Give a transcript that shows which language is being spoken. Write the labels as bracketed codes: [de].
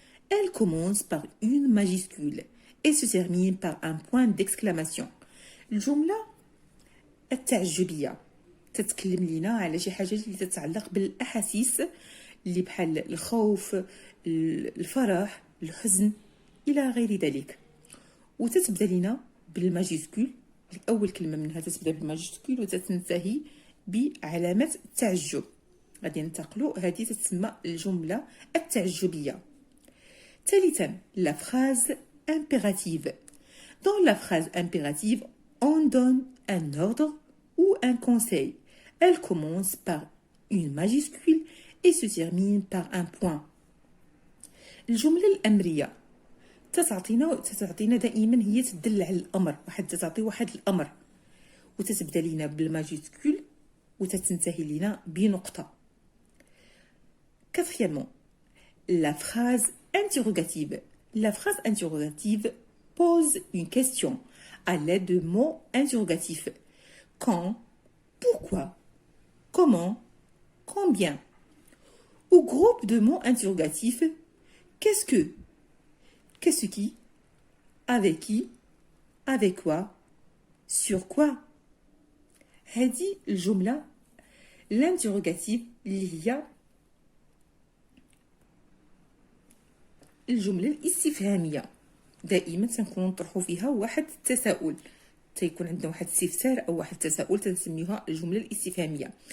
[fr] Elle commence par une majuscule et se termine par un point d'exclamation. [ar] الجملة التعجبية تتكلم لنا على شي حاجة اللي تتعلق بالأحاسيس اللي بحال الخوف، الفرح، الحزن إلى غير ذلك، وتتبدا لنا بالماجيسكول. أول كلمة منها تتبدا بالماجيسكول وتتنتهي بعلامة التعجب. غادي ننتقلوا، هذه تتسمى الجملة التعجبية. [fr] ثالثا la phrase impérative. Dans la phrase impérative, on donne un ordre ou un conseil. Elle commence par une majuscule et se termine par un point. [ar] الجملة الأمرية تتعطينا دائما، هي تدل على الأمر، تعطي واحد الأمر وتتبدا لنا بالماجيسكول وتتنتهي لنا بنقطة. [fr] Quatrièmement, la phrase interrogative. La phrase interrogative pose une question à l'aide de mots interrogatifs. Quand, pourquoi, comment, combien. Au groupe de mots interrogatifs, qu'est-ce que, qu'est-ce qui, avec quoi, sur quoi. [ar] هذه الجملة الانتروغاتيف اللي هي الجملة الاستفهامية. دائما تنكون نطرحوا فيها واحد التساؤل، تيكون عندنا واحد الاستفسار او واحد التساؤل تنسميوها الجملة الاستفهامية.